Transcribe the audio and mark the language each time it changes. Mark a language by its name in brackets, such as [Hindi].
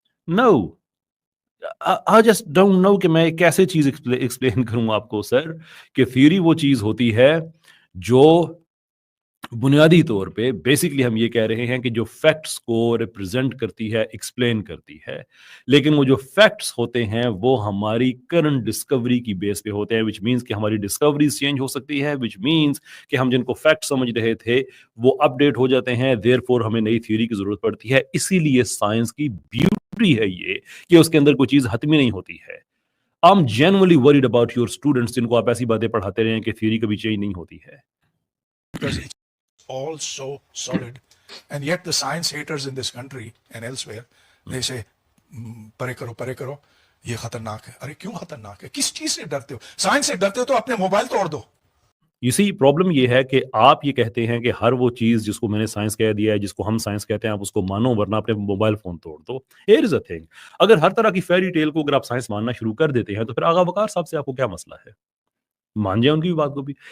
[English] no, I just don't know [Urdu] کہ میں کیسے چیز ایکسپلین کروں آپ کو سر, کہ تھیوری وہ چیز ہوتی ہے جو بنیادی طور پہ بیسکلی ہم یہ کہہ رہے ہیں کہ جو فیکٹس کو ریپرزینٹ کرتی ہے, ایکسپلین کرتی ہے, لیکن وہ جو فیکٹس ہوتے ہیں وہ ہماری کرنٹ ڈسکوری کی بیس پہ ہوتے ہیں, [English] which means [Urdu] کہ ہماری ڈسکوریز چینج ہو سکتی ہے, وچ مینس کہ ہم جن کو فیکٹ سمجھ رہے تھے وہ اپ ڈیٹ ہو جاتے ہیں, [English] therefore [Urdu] ہمیں نئی تھیوری کی ضرورت پڑتی ہے. اسی لیے سائنس کی بیوٹی ہے یہ کہ اس کے اندر کوئی چیز حتمی نہیں ہوتی ہے. [English] I'm genuinely worried about your students [Urdu] جن کو آپ ایسی باتیں پڑھاتے رہے ہیں کہ تھیوری کبھی چینج نہیں ہوتی ہے. [English] Because it's all so solid. And yet the science haters in this country and elsewhere, they say, [Urdu] پرے کرو, یہ خطرناک ہے. ارے کیوں خطرناک ہے؟ کس چیز سے ڈرتے ہو؟ سائنس سے ڈرتے ہو تو اپنے موبائل توڑ دو. اسی پرابلم یہ ہے کہ آپ یہ کہتے ہیں کہ ہر وہ چیز جس کو میں نے سائنس کہہ دیا ہے, جس کو ہم سائنس کہتے ہیں, آپ اس کو مانو ورنہ اپنے موبائل فون توڑ دو. [English] Here is a thing. [Urdu] اگر ہر طرح کی فیری ٹیل کو اگر آپ سائنس ماننا شروع کر دیتے ہیں تو پھر آغا وقار صاحب سے آپ کو کیا مسئلہ ہے؟ مان جائیں ان کی بھی بات کو بھی.